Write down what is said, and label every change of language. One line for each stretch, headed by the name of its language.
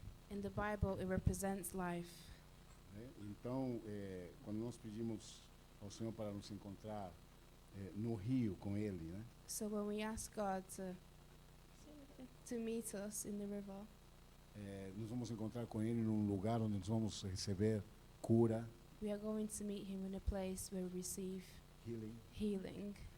English: In the Bible, it represents life.
Portuguese: Né? Então, quando nós pedimos ao Senhor para nos encontrar no rio com Ele, né?
English: So when we ask God to meet us in the river,
Portuguese: Nós vamos encontrar com Ele num lugar onde nós vamos receber cura,
English: we are going to meet him in a place where we receive healing,